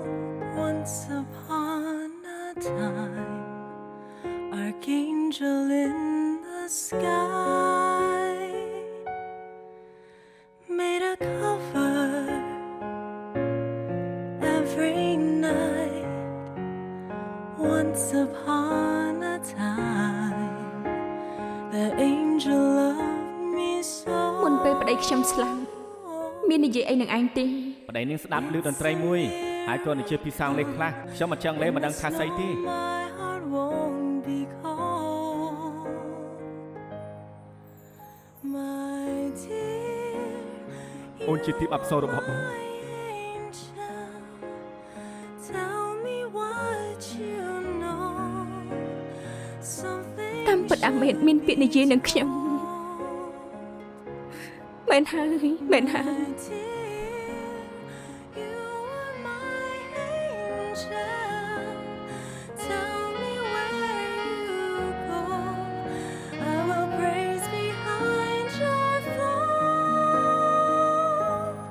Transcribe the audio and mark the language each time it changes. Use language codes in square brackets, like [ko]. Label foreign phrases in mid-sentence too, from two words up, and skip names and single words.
[en] Once upon a time, archangel in the sky made a cover every night. Once upon a time, the angel loved me so. [km] មុនពេលប្តីខ្ញុំស្លាប់មាននិយាយអីនឹងឯងទេ ប្តីនាងស្ដាប់ឮតន្ត្រីមួយហើយក៏និយាយពីសងលេខខ្លះខ្ញុំអញ្ចឹងលេមិនដឹងថាស្អីទេ [en] My heart won't be cold. My dear, [km] អូនជាទីបអប្សររបស់បង [en] my angel, tell me what you know. Something [km] តាមពិតអាមេតមានពាក្យនិយាយនឹងខ្ញុំមែនហើយមែនហើយ [en] My dear, you are my angel. Tell me where you go. I will praise behind your throne.